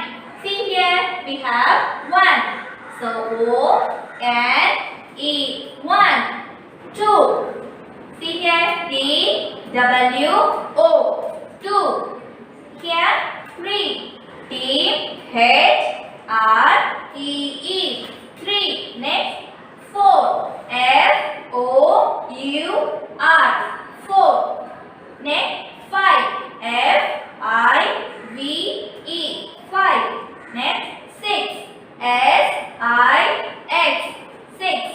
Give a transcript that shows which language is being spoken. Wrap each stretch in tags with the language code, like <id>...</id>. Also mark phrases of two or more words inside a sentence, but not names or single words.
<en>See here, we have 1. So O-N-E. 1. 2. See here, T-W-O. 2. Here 3. T-H-R-E-E. 3. Next 4. F-O-U-R. 4. Next 5. F-I-V-E. 5. Next 6. S-I-X. 6.</en>